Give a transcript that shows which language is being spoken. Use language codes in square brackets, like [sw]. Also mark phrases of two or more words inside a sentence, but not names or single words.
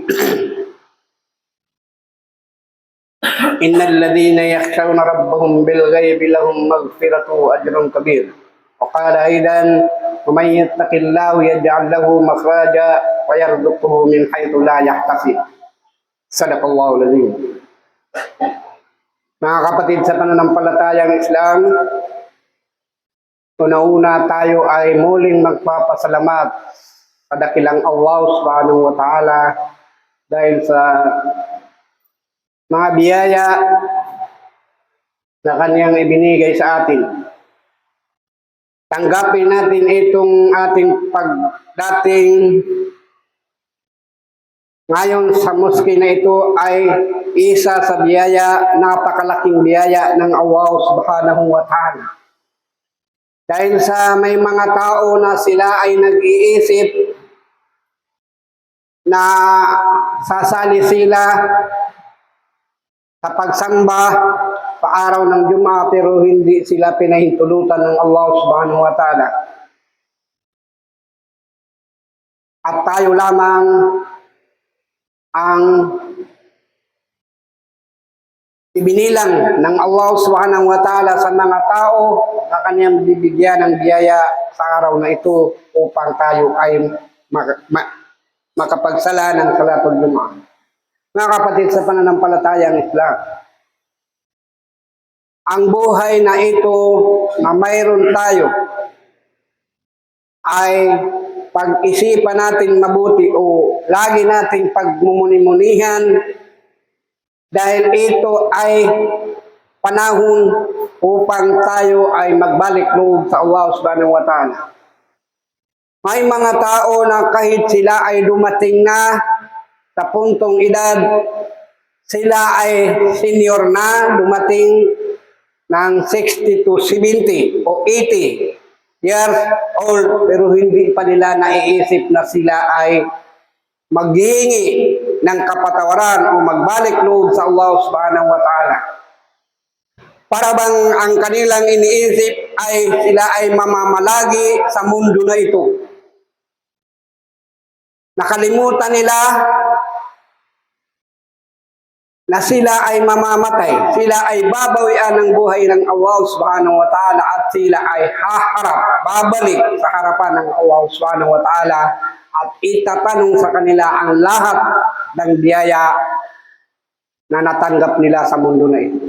[ar] إن الذين يخشون ربهم بالغيب لهم مغفرة وأجر كبير وقال أيضا ومن يتق الله يجعل له مخرجا ويرزقه من حيث لا يحتسب صدق الله العظيم. [tl] Mga kapatid sa pananampalatayang Islam, una-una tayo ay muling magpapasalamat sa dakilang [ar] الله سبحانه وتعالى [tl] dahil sa mga biyaya na kanyang ibinigay sa atin. Tanggapin natin itong ating pagdating ngayon sa moske na ito ay isa sa biyaya, napakalaking biyaya ng [ar] الله سبحانه وتعالى. [tl] Dahil sa may mga tao na sila ay nag-iisip na sasali sila sa pagsamba sa araw ng Jumaa pero hindi sila pinahintulutan ng [ar] الله سبحانه وتعالى. [tl] At tayo lamang ang ibinilang ng [ar] الله سبحانه وتعالى [tl] sa mga tao na kanyang bibigyan ng biyaya sa araw na ito upang tayo ay makapagsala ng [ar] صلاة الجمعة. [tl] Mga kapatid sa pananampalatayang Islam, ang buhay na ito na mayroon tayo ay pag-isipan natin mabuti o lagi nating pagmumuni-munihan dahil ito ay panahon upang tayo ay magbalik loob sa [ar] الله سبحانه وتعالى. [tl] May mga tao na kahit sila ay dumating na sa puntong edad, sila ay senior na, dumating ng 60 to 70 o 80 [en] years old, [tl] pero hindi pa nila naiisip na sila ay maghihingi ng kapatawaran o magbalik loob sa [ar] الله سبحانه وتعالى. [tl] Para bang ang kanilang iniisip ay sila ay mamamalagi sa mundo na ito. Nakalimutan nila na sila ay mamamatay, sila ay babawian ng buhay ng [ar] الله سبحانه وتعالى [tl] at sila ay haharap, babalik sa harapan ng [ar] الله سبحانه وتعالى [tl] at itatanong sa kanila ang lahat ng biyaya na natanggap nila sa mundo na ito.